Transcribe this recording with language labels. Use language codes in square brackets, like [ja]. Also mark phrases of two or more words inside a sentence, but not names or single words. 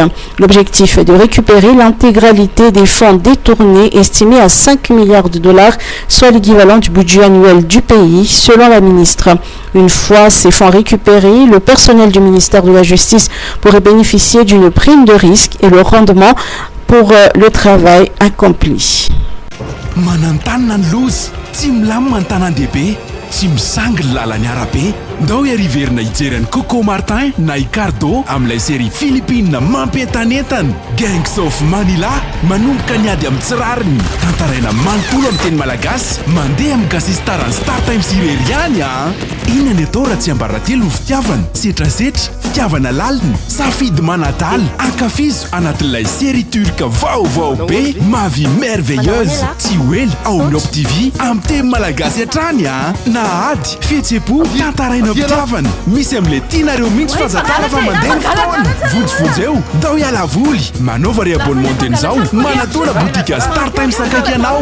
[fr] L'objectif est de récupérer l'intégralité des fonds détournés estimés à 5 milliards de dollars, soit l'équivalent du budget annuel du pays, selon la ministre. Une fois ces fonds récupérés, le personnel du ministère de la Justice pourrait bénéficier d'une prime de risque et le rendement pour le travail accompli. [mg] Tsy misangy lalany arabe ndao iariverina hijerany Coco Martin na Icardo amin'ilay [fr] série Philippine [mg] mampientanentana. Gangs of Manila manomboka niady amin'ny tsirariny, tantaraina manontolo amin'ny teny malagasy, mandeha amin'ny gasistarany Star Times ireriany a. Inona ny atao raha tsy ambaratelo ny fitiavana, setrasetra, fitiavana lalina, safidy manadaly, ankafizo anatin'ilay [fr] série turque [mg] vaovao be Ma vie merveilleuse. Tsy hoely ao amin'ny Op TV amin'ny teny malagasy hatrany a. Nahady, fihetseham-po, tantaraina fitiavana. Misy amin'ilay tianareo mihitsy fazakara fa mandeha ny fotoana. Vonjy eo, dao hiala voly. Manaova reabonnement an'izao, manatona botika Star Times akaiky anao.